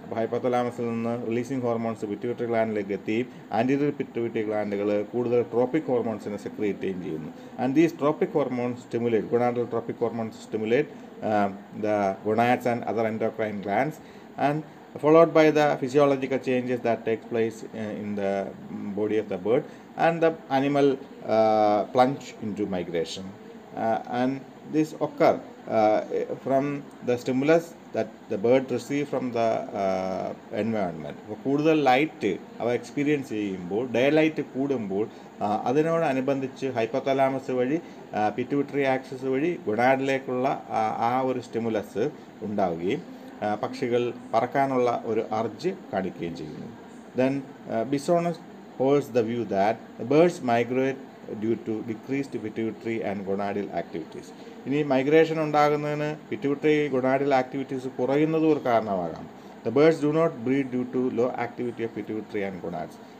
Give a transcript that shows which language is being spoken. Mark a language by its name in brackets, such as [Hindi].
[Malayalam] അപ്പോൾ ഹൈപ്പോതലാമസിൽ നിന്ന് releasing hormones pituitary ഗ്ലാൻഡിലേക്ക് എത്തിയും anterior pituitary ഗ്ലാൻഡുകൾ കൂടുതൽ ട്രോപ്പിക് ഹോർമോൺസിനെ സെക്രീറ്റ് ചെയ്യുന്നു. [English] And these tropic hormones stimulate gonadal tropic hormones stimulate the gonads and other endocrine glands, and followed by the physiological changes that takes place in the body of the bird, and the animal plunge into migration, and this occur from the stimulus that the bird receive from the environment. [Malayalam] അപ്പോൾ കൂടുതൽ light അവ experience ചെയ്യുമ്പോൾ, day light കൂടുമ്പോൾ അതിനോടനുബന്ധിച്ച് hypothalamus വഴി pituitary axis വഴി ഗൊണാഡിലേക്കുള്ള ആ ഒരു സ്റ്റിമുലസ് ഉണ്ടാവുകയും പക്ഷികൾ പറക്കാനുള്ള ഒരു അർജ് കാണിക്കുകയും ചെയ്യുന്നു. [English] Then Bisonus holds the view that the birds migrate due to decreased pituitary and gonadal activities. [Malayalam] ഇനി മൈഗ്രേഷൻ ഉണ്ടാകുന്നതിന് പിറ്റ്യൂട്ടറി ഗൊണാഡൽ ആക്ടിവിറ്റീസ് കുറയുന്നതും ഒരു കാരണമാകാം. [English] The birds do not breed due to low activity of pituitary and gonads.